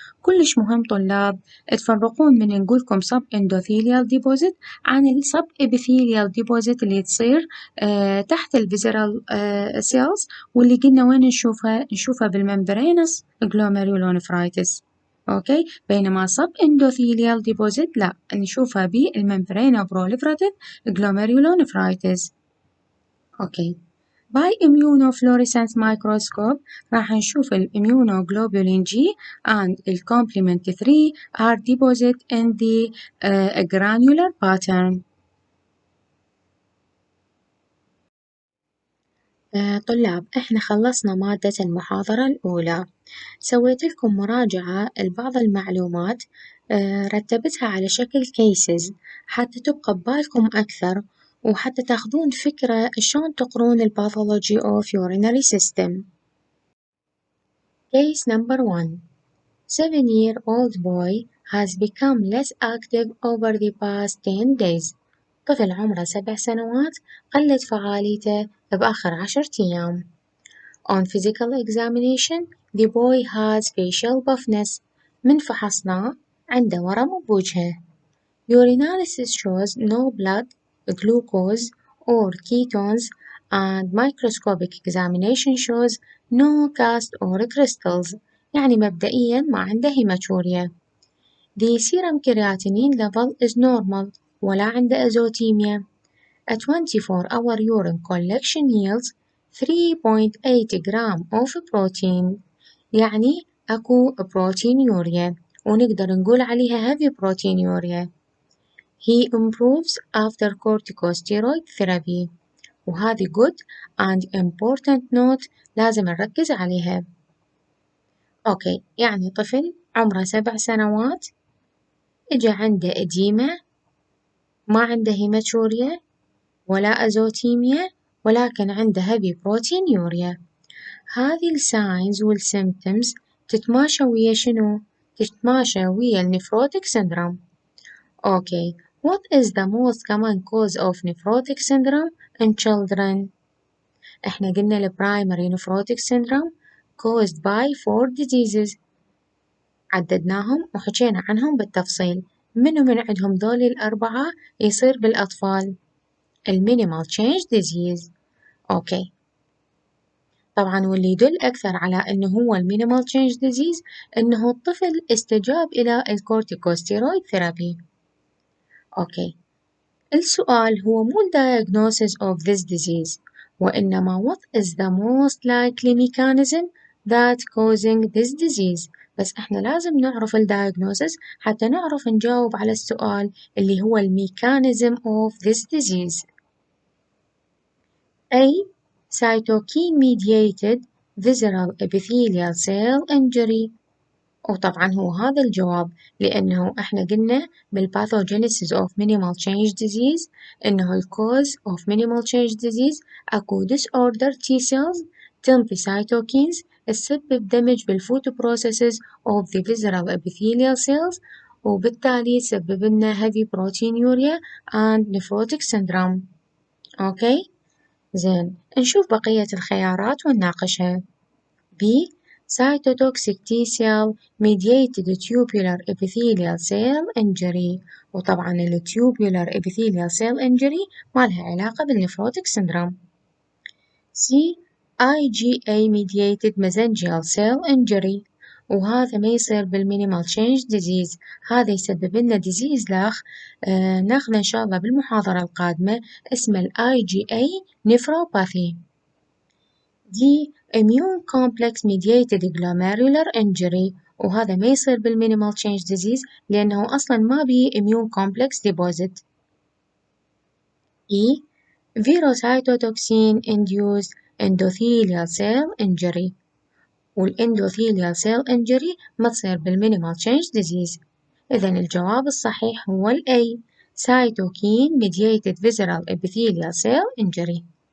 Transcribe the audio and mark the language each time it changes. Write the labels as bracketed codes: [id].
[ar] كلش مهم طلاب تفرقون من نقولكم سب إندوثيليال ديبوزيت عن السب إبيثيليال ديبوزيت اللي تصير تحت الفيزرال سيلز، واللي قلنا وين نشوفها بالممبرينس جلوميرولونفرايتس. أوكي، بينما سب إندوثيليال ديبوزيت لا نشوفها بالممبرينا بروليفراتيف جلوميرولونفرايتس. أوكي. [en] By immunofluorescence microscope [ar] راح نشوف [en] الimmunoglobulin G and الcomplement 3 are deposited in the granular pattern. [ar] طلاب احنا خلصنا مادة المحاضرة الأولى، سويت لكم مراجعة لبعض المعلومات، رتبتها على شكل cases حتى تبقى ببالكم أكثر، وحتى تاخذون فكرة شلون تقرون الباثولوجي [en] of urinary system. Case number 1. 7-year-old boy has become less active over the past 10 days. [ar] طفل عمره 7 سنوات قلت فعاليته بآخر 10 أيام. [en] On physical examination, the boy has facial buffness. [ar] من فحصناه عنده ورم بوجهه. [en] Urinalysis shows no blood, glucose or ketones, and microscopic examination shows no cast or crystals. [ar] يعني مبدئياً ما عنده هيماتوريا. [en] The serum creatinine level is normal [ar] ولا عنده أزوتيميا. [en] A 24-hour urine collection yields 3.8 gram of protein. [ar] يعني أكو بروتينيوريا، ونقدر نقول عليها [en] heavy proteinuria. He improves after corticosteroid therapy. [ar] وهذه [en] good and important note [ar] لازم نركز عليها. أوكي، يعني طفل عمره 7 سنوات إجا عنده إديمة، ما عنده هيماتوريا ولا أزوتيميا، ولكن عنده [en] heavy proteinuria. [ar] هذه الساينز والسيمبتومز تتماشى ويا شنو؟ تتماشى ويا النفروتيك syndrome. أوكي. [en] What is the most common cause of nephrotic syndrome in children؟ إحنا قلنا ال primary nephrotic syndrome caused by 4 diseases، [ar] عددناهم وحكينا عنهم بالتفصيل. منو من عندهم ذول الأربعة يصير بالأطفال؟ [en] minimal change disease. [ar] أوكي. طبعًا واللي يدل أكثر على إنه هو minimal change disease إنه الطفل استجاب إلى الكورتيكوستيرويد ثيرابي. أوكي. السؤال هو مو [en] diagnosis of this disease، وإنما what is the most likely mechanism that causing this disease. [ar] بس إحنا لازم نعرف diagnosis حتى نعرف نجاوب على السؤال اللي هو [en] mechanism of this disease. A. cytokine mediated visceral epithelial cell injury. [ar] وطبعًا هو هذا الجواب، لأنه إحنا قلنا [en] بالpathogenesis of minimal change disease إنه الcause of minimal change disease أكو disorder T cells تنطي cytokines تسبب دمج بالfood processes of the visceral epithelial cells، [ar] وبالتالي تسبب لنا [en] heavy proteinuria and nephrotic syndrome. [ar] أوكي؟ زين، نشوف بقية الخيارات ونناقشها. [en] B. cytotoxic T cell mediated tubular epithelial cell injury. [ar] وطبعًا ال [en] tubular epithelial cell injury [ar] ما لها علاقة بالنفروتيك syndrome. [en] C. IgA mediated mesangial cell injury. [ar] وهذا ما يصير بالمينيمال change disease، هذا يسبب لنا disease ناخذه إن شاء الله بالمحاضرة القادمة اسمه ال [en] IgA nephropathy. D. immune complex mediated glomerular injury. [ar] وهذا ما يصير بالمينيمال change disease لأنه أصلاً ما بيه [en] immune complex deposit. E. virocytotoxin induced endothelial cell injury. والendothelial cell injury ما تصير بالminimal change disease. [ar] إذا الجواب الصحيح هو ال A [en] cytokine mediated visceral epithelial cell injury.